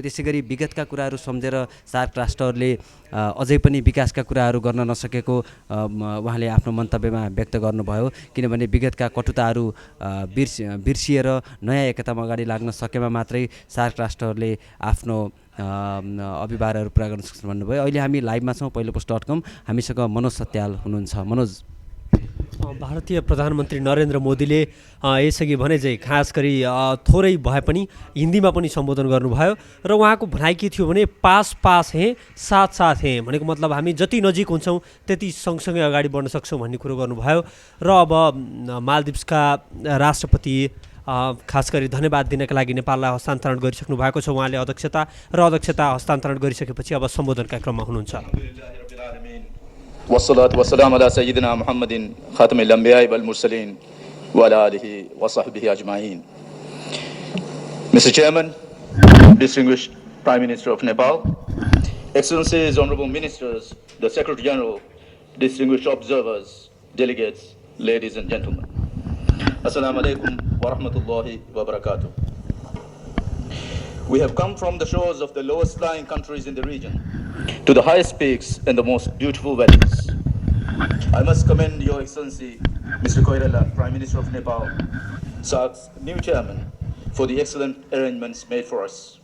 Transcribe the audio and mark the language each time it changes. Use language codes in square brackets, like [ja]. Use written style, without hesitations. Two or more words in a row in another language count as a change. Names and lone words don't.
[ne] त्यसैगरी विगतका कुराहरू सम्झेर सार्क राष्ट्रहरूले अझै पनि विकासका कुराहरू गर्न नसकेको उहाँले आफ्नो मन्तव्यमा व्यक्त गर्नुभयो, किनभने विगतका कटुताहरू बिर्सिएर नयाँ एकतामा अगाडि लाग्न सकेमा मात्रै सार्क राष्ट्रहरूले आफ्नो अभिभारहरू पुरा गर्न सक्छन् भन्नुभयो। अहिले हामी लाइभमा छौँ पहिलोपोस्ट.com, हामीसँग मनोज सत्याल हुनुहुन्छ। मनोज, भारतीय प्रधानमन्त्री नरेन्द्र मोदीले यसअघि भने चाहिँ खास गरी थोरै भए पनि हिन्दीमा पनि सम्बोधन गर्नुभयो र उहाँको भनाइ के थियो भने [hi] पास हैं साथ साथ हैं [ne] भनेको मतलब हामी जति नजिक हुन्छौँ त्यति सँगसँगै अगाडि बढ्न सक्छौँ भन्ने कुरो गर्नुभयो। र अब मालदिप्सका राष्ट्रपति खास गरी धन्यवाद दिनका लागि नेपाललाई हस्तान्तरण गरिसक्नु भएको छ उहाँले अध्यक्षता हस्तान्तरण गरिसकेपछि अब सम्बोधनका क्रममा हुनुहुन्छ। [ar] والصلاة والسلام على سيدنا محمد خاتم الأنبياء والمرسلين وعلى آله وصحبه أجمعين. [en] Mr. Chairman, distinguished Prime Minister of Nepal, Excellencies, Honorable Ministers, the Secretary General, distinguished observers, delegates, ladies and gentlemen. [ar] السلام عليكم ورحمة الله وبركاته. [en] We have come from the shores of the lowest lying countries in the region to the highest peaks and the most beautiful valleys. I must commend Your Excellency, Mr. Koirala, Prime Minister of Nepal, SAARC's new chairman, for the excellent arrangements made for us.